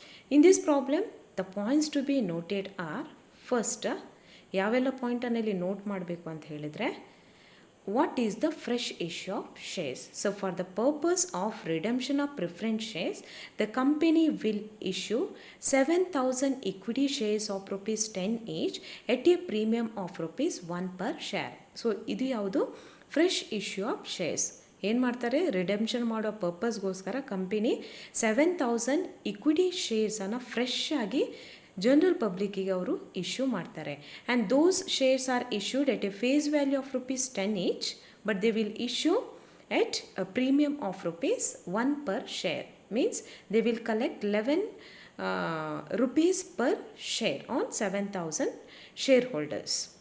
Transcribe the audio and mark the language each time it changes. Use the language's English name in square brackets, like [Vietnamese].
[English] In this problem, the points to be noted are first, [Kannada] ಯಾವೆಲ್ಲ ಪಾಯಿಂಟನ್ನು ಇಲ್ಲಿ note ಮಾಡಬೇಕು ಅಂತ ಹೇಳಿದರೆ, [English] what is the fresh issue of shares? So for the purpose of redemption of preference shares, the company will issue 7,000 equity shares of rupees 10 each at a premium of rupees 1 per share. [Kannada] So ಇದು ಯಾವುದು fresh issue of shares. ಏನು ಮಾಡ್ತಾರೆ, redemption ಮಾಡೋ ಪರ್ಪಸ್ಗೋಸ್ಕರ company 7,000 equity ಶೇರ್ಸನ್ನು fresh ಆಗಿ general ಪಬ್ಲಿಕ್ಕಿಗೆ ಅವರು issue ಮಾಡ್ತಾರೆ. [English] And those shares are issued at a face value of rupees 10 each, but they will issue at a premium of rupees 1 per share. Means they will collect 11 rupees per share on 7,000 shareholders.